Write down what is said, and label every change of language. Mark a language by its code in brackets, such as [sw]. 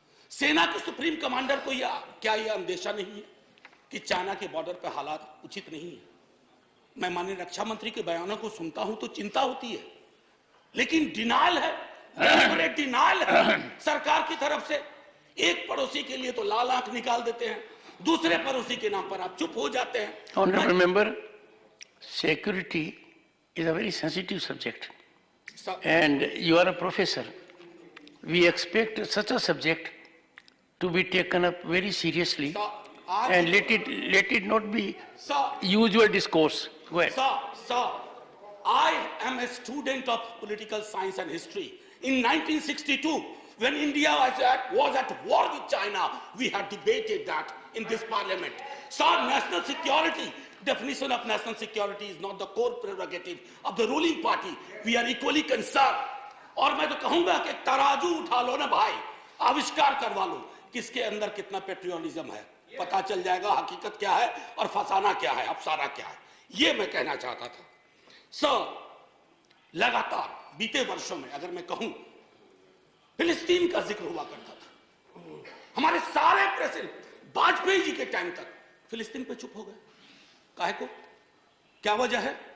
[hi] सेना के supreme commander को क्या यह अंदेशा नहीं है कि चाइना के बॉर्डर पर हालात उचित नहीं है। मैं माननीय रक्षा मंत्री के बयानों को सुनता हूं तो चिंता होती है, लेकिन डिनायल है, डिनायल है सरकार की तरफ से। एक पड़ोसी के लिए तो लाल आंख निकाल देते हैं, दूसरे पड़ोसी के नाम पर आप चुप हो जाते हैं। [en] Honorable member, security is a very sensitive subject, and you are a professor. We expect such a subject to be taken up very seriously, and let it not be usual discourse. Go ahead. Sir, I am a student of political science and history. In 1962, when India was at war with China, we had debated that in this parliament. Sir, national security, definition of national security is not the core prerogative of the ruling party. We are equally concerned. [hi] और मैं तो कहूंगा कि तराजू उठा लो ना भाई, आविष्कार करवा लो किसके अंदर कितना पेट्रियोटिज्म है, पता चल जाएगा हकीकत क्या है और फसाना क्या है, अफसाना क्या है। ये मैं कहना चाहता था। सर, लगातार बीते वर्षों में अगर मैं कहूं, फिलिस्तीन का जिक्र हुआ करता था। हमारे सारे प्रेसिडेंट वाजपेयी जी के टाइम तक फिलिस्तीन पे चुप हो गए, काहे को? क्या वजह है?